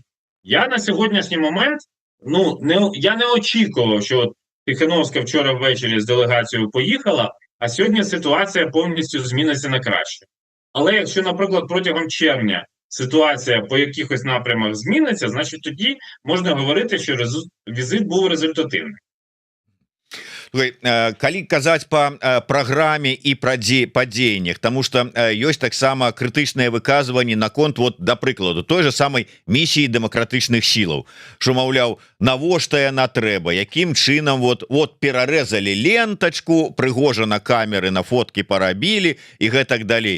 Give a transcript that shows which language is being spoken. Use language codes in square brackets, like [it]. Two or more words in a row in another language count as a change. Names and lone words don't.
[uk] Я на сьогоднішній момент, я не очікував, що Тихановська вчора ввечері з делегацією поїхала, а сьогодні ситуація повністю зміниться на краще. Але якщо, наприклад, протягом червня ситуація по якихось напрямах зміниться, значить тоді можна говорити, що візит був результативний. [be] Калі казаць по праграме і па дзеяннях, [ru] тому что [be] ёсць таксама крытычныя выказванні наконт, вот, да прыкладу, той же самой місіі дэмакратычных сілаў, што, маўляў, навошта яна трэба, якім чынам вот перарэзалі лентачку, прыгожана камеры на фоткі парабілі і гэтак далей.